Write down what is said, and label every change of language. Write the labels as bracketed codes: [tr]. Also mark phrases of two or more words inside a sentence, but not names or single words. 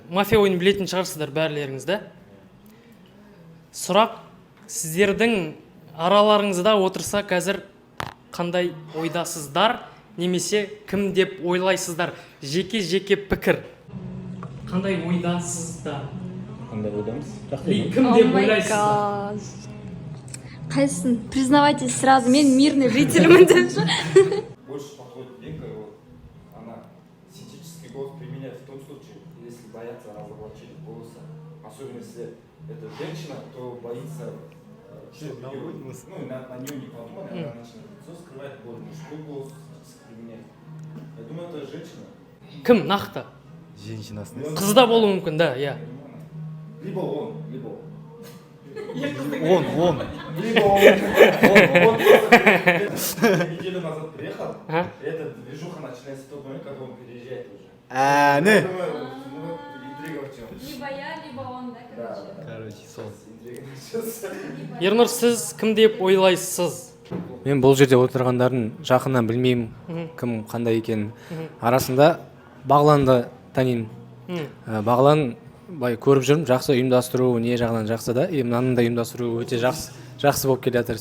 [kk] Мафия ойынын білетін шығарсыздар бәрлеріңіз, да? Сұрақ, сіздердің араларыңызда отырса қазір қандай ойдасыздар, немесе кім деп ойлайсыздар? Жеке пікір. Қандай ойдасыздар? Қандай ойдамыз? Кім деп ойлайсыздар? Қайсысын? [ru] Признавайтесь сразу, [kk] мен [ru] мирный жительмін [kk] деп ше. [ru] Больше подходит века, вот она синтетический голос применяет в том случае, если боятся разоблачения голоса. Особенно если это женщина, то боится, что на нее не подумали, она начинает лицо скрывать, более мужской голос применять. Я думаю, это женщина. [kk] Кім нақты? Женщинасың. Қыз да болуы мүмкін, да, иә. [ru] Либо он, либо он. Он. Либо он. Он неделю назад приехал, и эта движуха начинается в тот момент, когда он переезжает уже. Не. Я думаю, интрига в чем. Либо я, либо он, да, Короче, сол. Интрига начнется. [kk] Ернұр, сіз кім деп ойлайсыз? Мен бұл жерде отырғандардың жақыннан білмеймін кім қандай екенін. Арасында Бағланды танимын. Бағлан бай көріп жүрмін, жақсы ұйымдастыру не жағынан жақсы да, мынаның да ұйымдастыру өте жақсы болып келе жатыр.